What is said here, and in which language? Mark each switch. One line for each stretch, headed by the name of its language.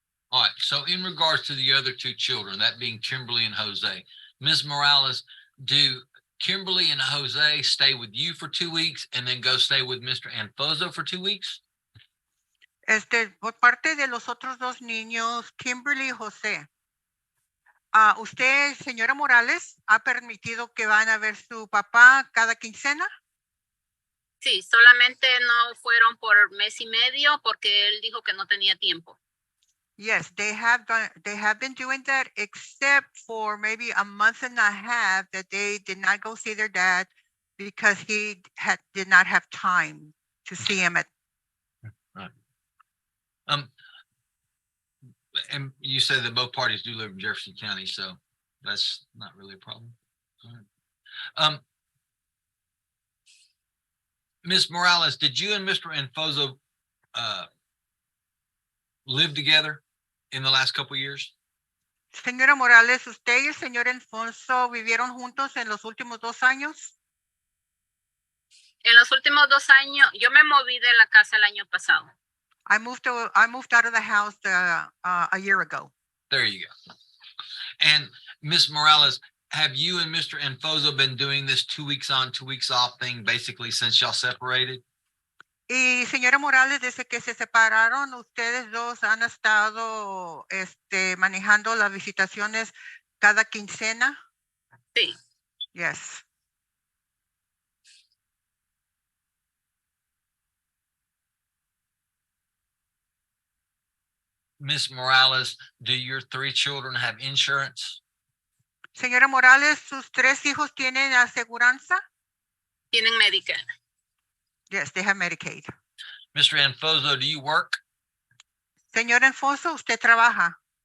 English: All right, so in regards to the other 2 children, that being Kimberly and Jose, Ms. Morales, do Kimberly and Jose stay with you for 2 weeks and then go stay with Mr. Anfoso for 2 weeks?
Spanish: Por parte de los otros 2 niños, Kimberly y José, ¿usted, señora Morales, ha permitido que van a ver su papá cada quincena? Sí, solamente no fueron por mes y medio porque él dijo que no tenía tiempo.
English: Yes, they have been doing that except for maybe a month and a half that they did not go see their dad because he did not have time to see him at. Right. And you said that both parties do live in Jefferson County, so that's not really a problem. All right. Ms. Morales, did you and Mr. Anfoso live together in the last couple of years?
Spanish: Señora Morales, ¿usted y el señor Alfonso vivieron juntos en los últimos 2 años? En los últimos 2 años, yo me moví de la casa el año pasado.
English: I moved out of the house a year ago. There you go. And Ms. Morales, have you and Mr. Enfoso been doing this 2 weeks on, 2 weeks off thing basically since y'all separated?
Spanish: Y señora Morales, desde que se separaron, ustedes dos han estado manejando las visitaciones cada quincena. Sí.
English: Yes. Ms. Morales, do your 3 children have insurance?
Spanish: Señora Morales, ¿sus 3 hijos tienen aseguranza? Tienen Medicare.
English: Yes, they have Medicaid. Mr. Enfoso, do you work?
Spanish: Señor Alfonso, ¿usted trabaja?